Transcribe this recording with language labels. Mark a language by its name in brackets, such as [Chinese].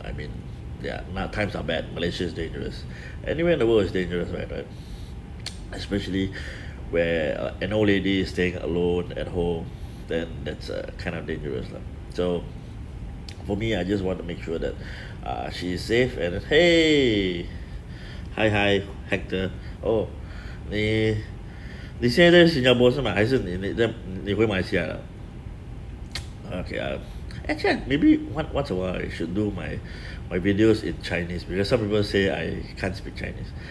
[English] I mean, yeah, now times are bad. Malaysia is dangerous. Anywhere in the world is dangerous, right? Especially where an old lady is staying alone at home, then that's kind of dangerous lah. So for me, I just want to make sure that she is safe. And hey, hi Hector. [Chinese] Oh, 你现在在新加坡是吗？还是你回马来西亚了？ [English] Okay, actually maybe once a while I should do my videos in Chinese, because some people say I can't speak Chinese.